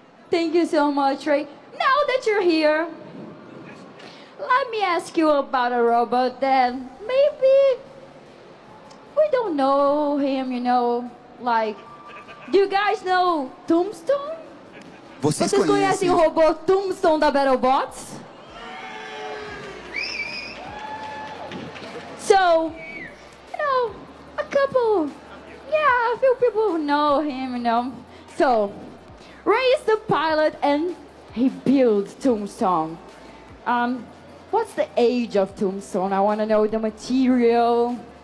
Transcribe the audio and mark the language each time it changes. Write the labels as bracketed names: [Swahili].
[English] Thank you so much, Ray. Now that you're here, let me ask you about a robot that maybe we don't know him, you know, like, do you guys know Tombstone? [Portuguese] Vocês conhecem o robô Tombstone da BattleBots? [English] So, you know, a few people know him, you know. So, Ray is the pilot and he builds Tombstone. What's the age of Tombstone? I want to know the material.